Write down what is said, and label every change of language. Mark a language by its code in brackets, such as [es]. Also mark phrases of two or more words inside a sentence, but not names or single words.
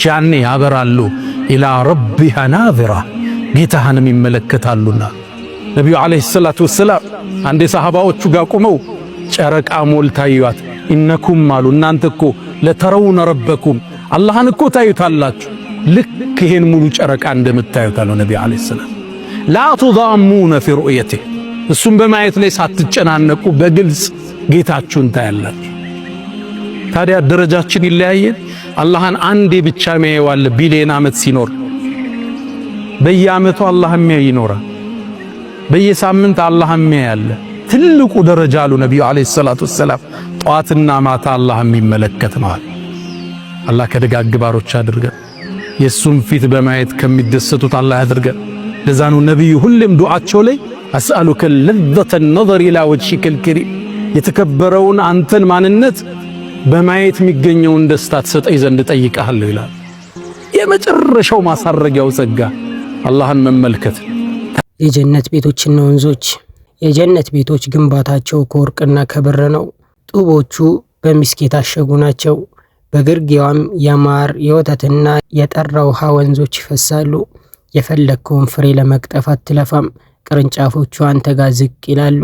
[am] ያኔ ያበራሉ። [ar] إلى ربها ناظرة፣ [am] ጌታህንም ይመለከታሉና። ነቢዩ [ar] عليه الصلاة والسلام [am] አንዴ ሰሃባዎቹ ጋር ቆመው ጨረቃ ሞልታ ይዋት። ኢነኩም አሉ እናንተ እኮ [ar] لترون ربكم፣ [am] አላህን እኮ ታዩታላችሁ ልክ ይሄን ሙሉ ጨረቃ እንደምታዩት አለው ነብዩ [ar] عليه السلام። لا تضامون في رؤيته [am] እሱም በማየት ላይ ሳትጨናነቁ በግልጽ ጌታችሁን ታያላችሁ። ታዲያ ደረጃችን ይለያያል። አላህን አንዴ ብቻ የሚያየዋል ቢሊየን ዓመት ሲኖር፣ በየዓመቱ አላህ የሚያይ ይኖራል። በየሳምንት አላህ የሚያያል። ትልቁ ደረጃ አሉ ነብዩ [ar] عليه الصلاة والسلام [am] ጧትና ማታ አላህ የሚመለከት ነው። አላህ ከደጋግ ባሮች አድርገን የሱን ፊት በማየት ከሚደሰቱት አላህ ያድርገን። ለዛ ነው ነብዩ ሁሌም ዱዓቸው ላይ [ar] أسألك لذة النظر الى وجهك الكريم [am] የተከበረውን አንተን ማንነት በማየት የሚገኘውን ደስታ ተሰጠኝ ዘንድ ጠይቀሃለሁ ይላል። የመጨረሻው ማሳረጊያው ጸጋ አላህን መመልከት። የጀነት ቤቶችና ወንዞች። የጀነት ቤቶች ግንባታቸው ከወርቅና ከብር ነው። ጡቦቹ በሚስክ የታሸጉ ናቸው። በግርጌዋም የማር የወተትና የጠራ ውሃ ወንዞች ይፈሳሉ። የፈለከውን ፍሬ ለመቅጠፍ አትለፋም። ቅርንጫፎቹ አንተ ጋር ዝቅ ይላሉ።